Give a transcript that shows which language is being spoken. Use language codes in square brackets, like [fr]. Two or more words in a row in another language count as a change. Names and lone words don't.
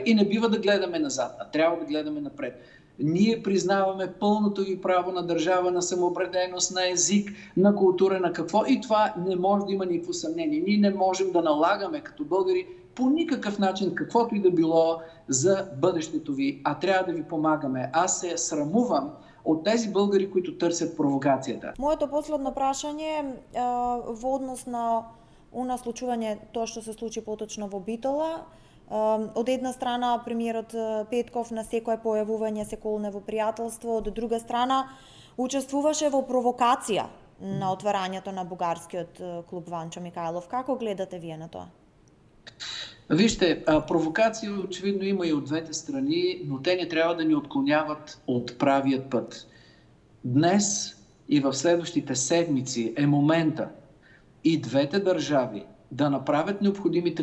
[bg] И не бива да гледаме назад, а трябва да гледаме напред. Ние признаваме пълното ви право на държава, на самоопределеност, на език, на култура, на какво. И това не може да има никакво съмнение. Ние не можем да налагаме като българи по никакъв начин, каквото и да било за бъдещето ви, а трябва да ви помагаме. Аз се срамувам от тези българи, които търсят провокацията. [mk] Моето последно прашање во однос на случување тоа што се случи поточно во Битола. Од една страна премиерот Петков на секое појавување се колне во пријателство, од друга страна учествуваше во провокација на отварањето на бугарскиот клуб Ванчо Михайлов. Како гледате вие на тоа? [bg] Вижте, провокация очевидно има и от двете страни, но те не трябва да ни отклоняват от правият път. Днес и в следващите седмици е момента и двете държави да направят необходимите